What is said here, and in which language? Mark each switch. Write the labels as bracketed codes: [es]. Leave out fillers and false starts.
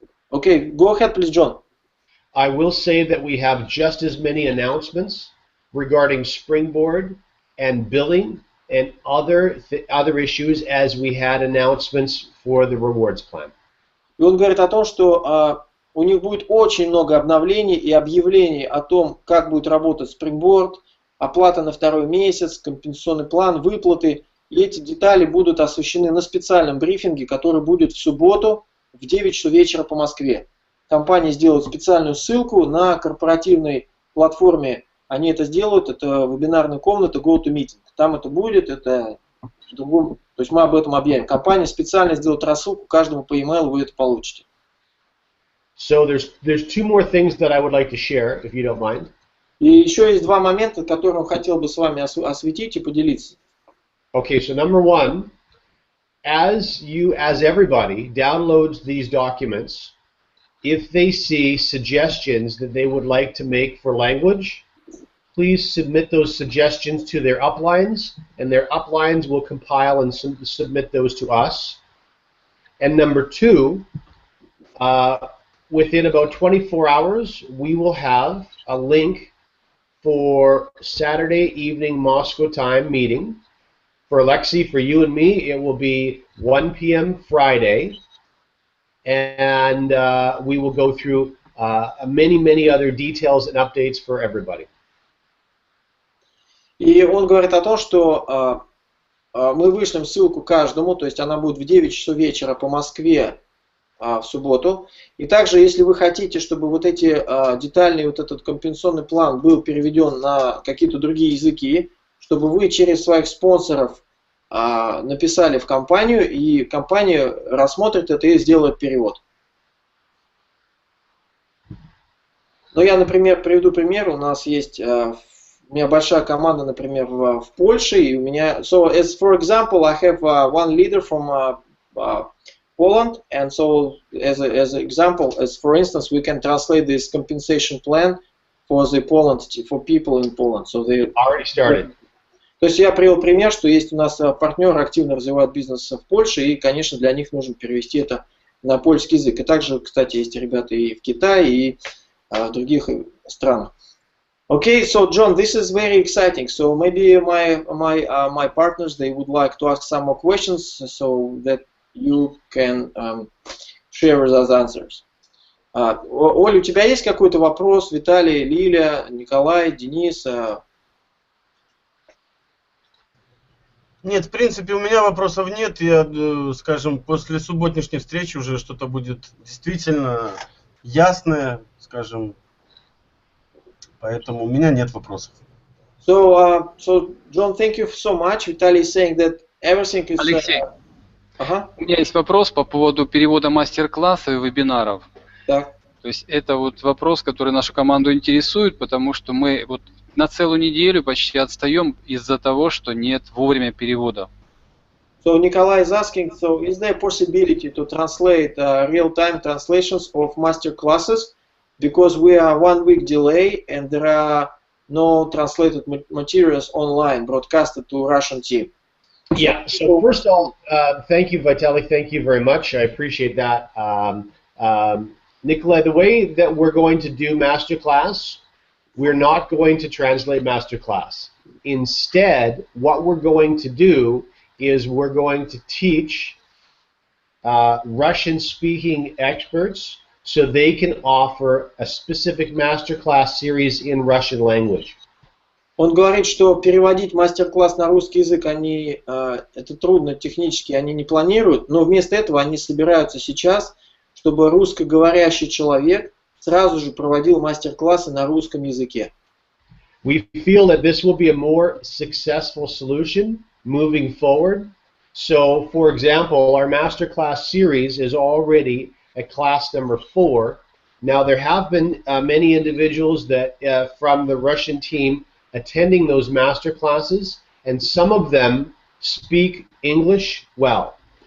[en] Okay, go ahead, please, John. I will say that we have just as many announcements regarding Springboard and billing and other issues as we had announcements for the rewards plan. [ru] И он говорит о том, что у них будет очень много обновлений и объявлений о том, как будет работать Springboard, оплата на второй месяц, компенсационный план, выплаты. И эти детали будут освещены на специальном брифинге, который будет в субботу в 9 часов вечера по Москве. Компания сделает специальную ссылку на корпоративной платформе. Они это сделают, это вебинарная комната GoToMeeting. Там это будет, это в другом, то есть мы об этом объявим. Компания специально сделает рассылку каждому по e-mail, вы это получите. [en] So there's two more things that I would like to share, if you don't mind. [ru] И еще есть два момента, которые я хотел бы с вами осветить и поделиться. [en] Okay, so number one, as everybody downloads these documents, if they see suggestions that they would like to make for language, please submit those suggestions to their uplines, and their uplines will compile and submit those to us. And number two, within about 24 hours, we will have a link for Saturday evening Moscow time meeting. For Alexei, for you and me, it will be 1 p.m. Friday, and we will go through many other details and updates for everybody. [ru] И он говорит о том, что мы вышлем ссылку каждому, то есть она будет в 9 часов вечера по Москве в субботу. И также, если вы хотите, чтобы вот эти детальный вот этот компенсационный план был переведен на какие-то другие языки, чтобы вы через своих спонсоров написали в компанию, и компания рассмотрит это и сделает перевод. Но я, например, приведу пример. У нас есть, у меня большая команда, например, в Польше, и у меня, [en] so as for example, I have one leader from Poland, and so as an example, as for instance, we can translate this compensation plan for the Poland, for people in Poland. So they already started. [ru] То есть я привел пример, что есть у нас партнеры, активно развивают бизнес в Польше, и, конечно, для них нужно перевести это на польский язык. И также, кстати, есть ребята и в Китае, и в других странах. [en] Okay, so John, this is very exciting. So maybe my partners, they would like to ask some more questions so that you can share with us answers. [ru] Оля, у тебя есть какой-то вопрос? Виталий, Лиля, Николай, Денис? Нет, в принципе, у меня вопросов нет. Я, скажем, после субботней встречи уже что-то будет действительно ясное, скажем. Поэтому у меня нет вопросов. [en] So, John, thank you so much. Vitaly is saying that everything is... [ru] Алексей, у меня есть вопрос по поводу перевода мастер-классов и вебинаров. Так. То То есть это вот вопрос, который нашу команду интересует, потому что мы вот на целую неделю почти отстаем из-за того, что нет вовремя перевода. [en] So Nikolai is asking, so is there a possibility to translate real-time translations of master classes? Because we are 1 week delay and there are no translated materials online broadcasted to Russian team. Yeah, so first of all, thank you, Vitaly, thank you very much. I appreciate that. Nikolai, the way that we're going to do masterclass, we're not going to translate masterclass. Instead, what we're going to do is we're going to teach Russian-speaking experts so they can offer a specific masterclass series in Russian language. [ru] Он говорит, что переводить мастер-класс на русский язык это трудно технически, они не планируют, но вместо этого они собираются сейчас, чтобы русскоговорящий человек сразу же проводил мастер-классы на русском языке. [en] We feel that this will be a more successful solution moving forward. So, for example, our masterclass series is already at class number 4. Now, there have been many individuals that from the Russian team attending those master classes, and some of them speak English well.